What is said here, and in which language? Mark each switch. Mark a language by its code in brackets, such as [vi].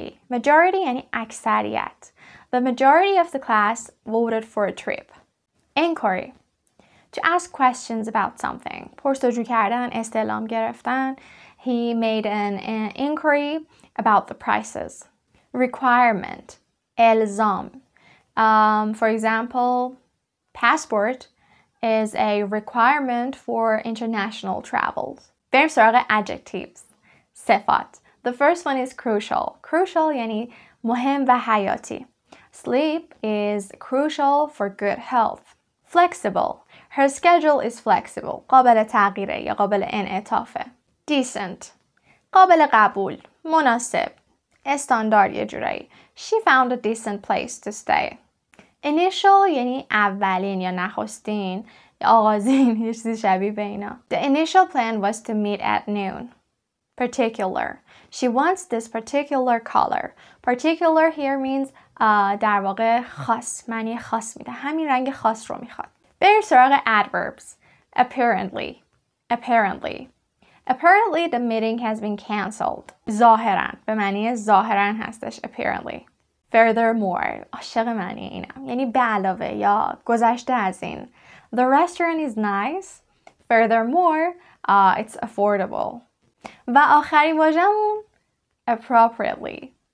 [fa] Majority یعنی اکثریت. [en] The majority of the class voted for a trip. Inquiry. To ask questions about something. [fa] پرسجو کردن، استعلام گرفتن. [en] He made an inquiry about the prices. Requirement. الزام. For example, passport is a requirement for international travels. [fa] بریم سراغ adjectives. صفات. [en] The first one is crucial. [fa] Crucial یعنی مهم و حیاتی. [en] Sleep is crucial for good health. Flexible. Her schedule is flexible. [fa] قابل تغییره یا قابل انعطافه. Decent. قابل قبول. مناسب. استاندارد یه جورایی. [en] She found a decent place to stay. [fa] Initial یعنی اولین یا نخستین یا آغازین، یه چیزی شبیه به اینا. [en] The initial plan was to meet at noon. Particular. She wants this particular color. Particular here means [fa] در واقع خاص، معنی خاص میده. همین رنگ خاص رو میخواد. بریم سراغ adverbs. [en] Apparently. Apparently the meeting has been cancelled. [fa] ظاهراً به معنی ظاهراً هستش apparently. Furthermore. عاشق معنی اینم. یعنی به علاوه یا گذشته از این. [en] The restaurant is nice. Furthermore, it's affordable. [fa] و آخرین واژه‌مون appropriately.